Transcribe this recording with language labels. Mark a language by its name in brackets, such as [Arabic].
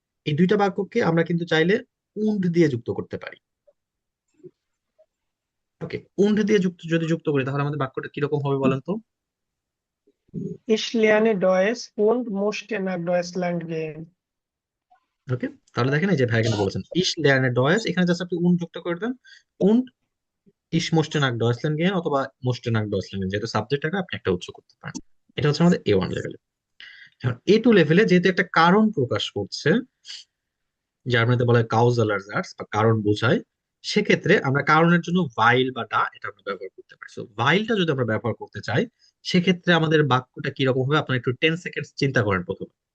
[Bangla] এই দুইটা বাক্যকে আমরা কিন্তু চাইলে und দিয়ে যুক্ত করতে পারি। ওকে, und দিয়ে যদি যুক্ত করি, তাহলে আমাদের বাক্যটা কিরকম হবে বলেন তো? [German] Ich lerne Deutsch und möchte nach Deutschland gehen. [Bangla] ওকে, তাহলে দেখেন এই যে ভাই কিন্তু বলেছেন [German] ich lerne Deutsch, [Bangla] এখানে জাস্ট আপনি und যুক্ত করে দেন। [German] und ich möchte nach Deutschland gehen অথবা möchte nach Deutschland gehen, [Bangla] যেহেতু সাবজেক্ট টাকা আপনি একটা উৎস করতে পারেন। এটা হচ্ছে আমাদের A1 লেভেলে। এখন A2 লেভেলে যেহেতু একটা কারণ প্রকাশ করছে, জার্মানিতে বলা হয় [German] কাউজাল এরজার্স, [Bangla] বা কারণ বোঝায়, সেক্ষেত্রে আমরা কারণের জন্য ভাইল বা ডা এটা আমরা ব্যবহার করতে পারি। সো ভাইলটা যদি আমরা ব্যবহার করতে চাই, সেক্ষেত্রে আমাদের বাক্যটা কিরকম হবে, আপনার একটু 10 সেকেন্ড চিন্তা করেন প্রথমে।